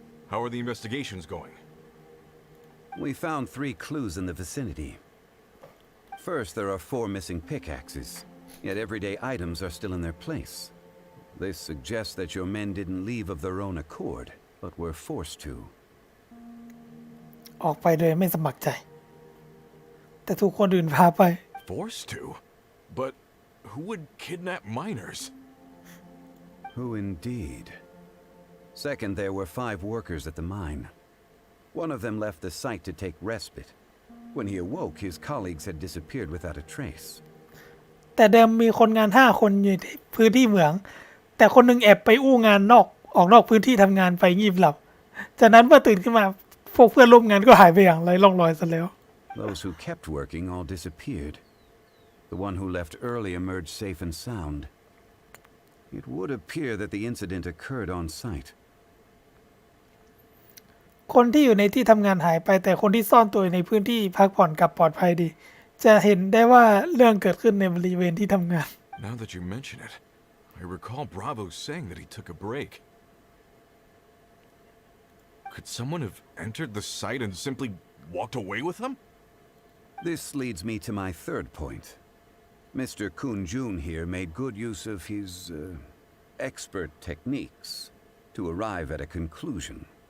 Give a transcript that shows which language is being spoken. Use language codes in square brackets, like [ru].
[en] How are the investigations going? We found 3 clues in the vicinity. First, there are 4 missing pickaxes, yet everyday items are still in their place. This suggests that your men didn't leave of their own accord, but were forced to. [th] ออกไปโดยไม่สมัครใจ แต่ถูกคนอื่นพาไป [en] Forced to? But who would kidnap miners? Who indeed? Second, there were 5 workers at the mine. One of them left the site to take respite. When he awoke, his colleagues had disappeared without a trace. [th] แต่เดิมมีคนงาน5 คนอยู่ในพื้นที่เหมืองแต่คนหนึ่งแอบไปอู้งานออกนอกพื้นที่ทำงานไปงีบหลับจากนั้นเมื่อตื่นขึ้นมาพวกเพื่อนร่วมงานก็หายไปอย่างไร้ร่องรอยซะแล้ว [en] Those who kept working all disappeared. The one who left early emerged safe and sound. It would appear that the incident occurred on site. [th] คนที่อยู่ในที่ทำงานหายไปแต่คนที่ซ่อนตัวอยู่ในพื้นที่พักผ่อนกลับปลอดภัยดีจะเห็นได้ว่าเรื่องเกิดขึ้นในบริเวณที่ทำงาน [en] Now that you mention it, I recall Bravo saying that he took a break. Could someone have entered the site and simply walked away with him? This leads me to my third point. Mr. Kun-jun here made good use of his expert techniques to arrive at a conclusion.